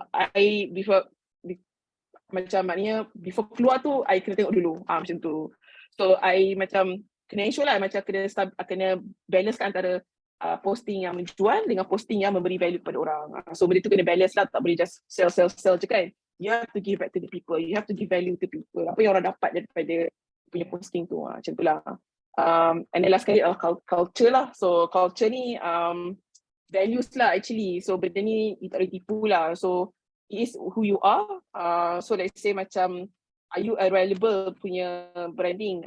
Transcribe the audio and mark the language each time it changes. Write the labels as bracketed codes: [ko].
[ms] Maknanya before keluar tu I kena tengok dulu macam tu. So I macam kena ensure lah, macam kena balance kan antara posting yang menjual dengan posting yang memberi value kepada orang. So benda tu kena balance lah, tak boleh just sell je kan. [en] You have to give back to the people, you have to give value to people. [ms] Apa yang orang dapat daripada punya posting tu, macam tu lah. [en] And then last [ms] kali culture lah. [en] So culture ni values lah actually. [ms] So benda ni you tak boleh tipu lah. [en] So it is who you are. [ms] So let's say macam, [en] are you a reliable punya branding?